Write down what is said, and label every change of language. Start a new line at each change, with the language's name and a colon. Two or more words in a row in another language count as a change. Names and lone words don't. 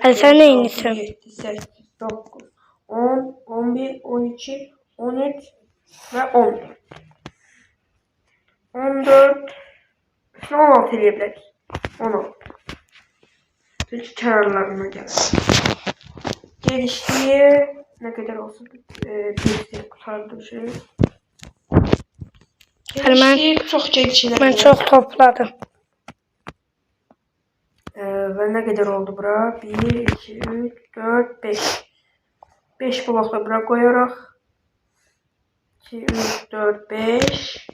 Azerbaijani: Hələ sən 5, neynirsən?
Turkish: 6, 7, 8, 9, 10, 11, 12, 13 ve 14.
Azerbaijani: 14. Şunu 16 eləyə bilərik. 16. Çünki kənarlarına gəlir.
Turkish: Genişliği ne kadar olsun? Bir kurtardım şey. Genişliği çok geniş.
Azerbaijani: Mən çox topladım.
Turkish: Ve ne kadar oldu bura? 1, 2, 3, 4, 5. 5 blokla bura koyarak 2, 3, 4, 5.